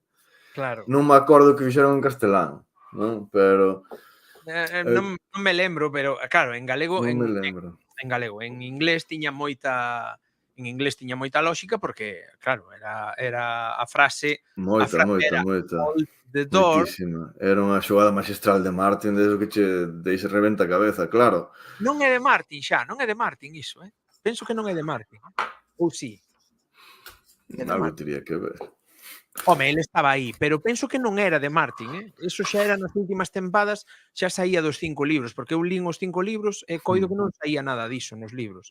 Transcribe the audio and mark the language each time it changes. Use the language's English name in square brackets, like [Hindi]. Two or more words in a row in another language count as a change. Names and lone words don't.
[Galician] Claro. Non me acordo que fixeron en castelán, non? Pero... non me lembro, pero claro, en galego Non me lembro. en galego, en inglés tiña moita lógica porque claro, era a frase Moita. [English] era hold the door. [Galician] Moitísima. Era unha xogada maxistral de Martin, desde que che deixe reventa a cabeza, claro. Non é de Martin xa, non é de Martin iso, penso que non é de Martin. Ou si? Algo teria que ver. Home, ele estaba aí, pero penso que non era de Martin, Eso xa era nas últimas tempadas, xa saía dos 5 libros, porque eu lín os 5 libros e coido que non saía nada diso nos libros.